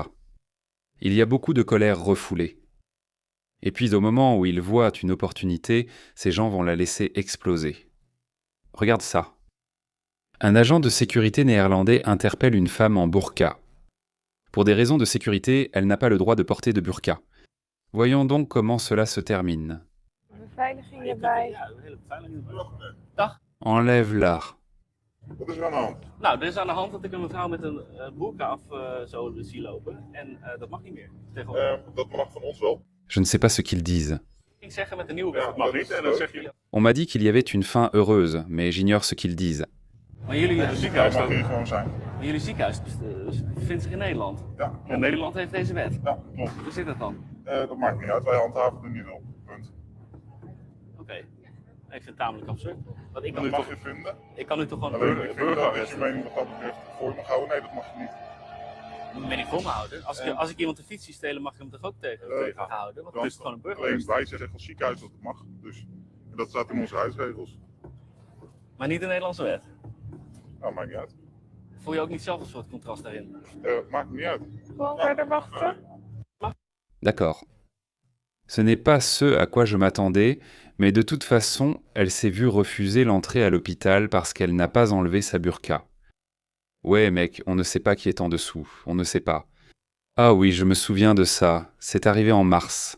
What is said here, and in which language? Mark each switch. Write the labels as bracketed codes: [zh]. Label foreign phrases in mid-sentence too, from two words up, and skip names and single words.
[fr] Il y a beaucoup de colère refoulée. Et puis, au moment où ils voient une opportunité, ces gens vont la laisser exploser. Regarde ça. Un agent de sécurité néerlandais interpelle une femme en burqa. Pour des raisons de sécurité, elle n'a pas le droit de porter de burqa. Voyons donc comment cela se termine. [nl] Beveiliging erbij. [fr] Enlève-la. [nl] Wat is er aan de hand? Nou, er is aan de hand dat ik een mevrouw met een boerka af zo zie lopen. En dat mag niet meer. Tegenwoordig. Dat mag van ons wel. [fr] Je ne sais pas ce qu'ils disent. [nl] Ik zeg met de nieuwe wet, dat mag niet. En dan zeg je... [fr] On m'a dit qu'il y avait une fin heureuse, mais j'ignore ce qu'ils disent. [nl] Maar jullie Dat ziekenhuis, mag hier gewoon zijn. maar jullie ziekenhuis bevindt zich in Nederland. Ja, En klopt. Nederland heeft deze wet. Ja, klopt. Hoe zit dat dan? Dat maakt niet uit. Wij handhaven er niet op. Punt. Oké. Ik vind het tamelijk absurd. Want ik kan, Dat nu mag toch, je vinden. ik kan nu toch gewoon Alleen een ik vind dat burgerarrest je mening wat dat betreft voor je mag houden. Nee, dat mag je niet. ben ik voor me houden. Als ik iemand de fiets zie stelen, mag ik hem toch ook tegenhouden? Want het is gewoon een Alleen burgerarrest. wij zeggen als ziekenhuis dat het mag. Dus en dat staat in onze huisregels. Maar niet de Nederlandse wet. Nou, maakt niet uit. Voel je ook niet zelf een soort contrast daarin? Maakt niet uit. Gewoon verder wachten. [fr] D'accord. Ce n'est pas ce à quoi je m'attendais, mais de toute façon, elle s'est vue refuser l'entrée à l'hôpital parce qu'elle n'a pas enlevé sa burqa. Ouais, mec, on ne sait pas qui est en dessous, on ne sait pas. Ah oui, je me souviens de ça, c'est arrivé en mars.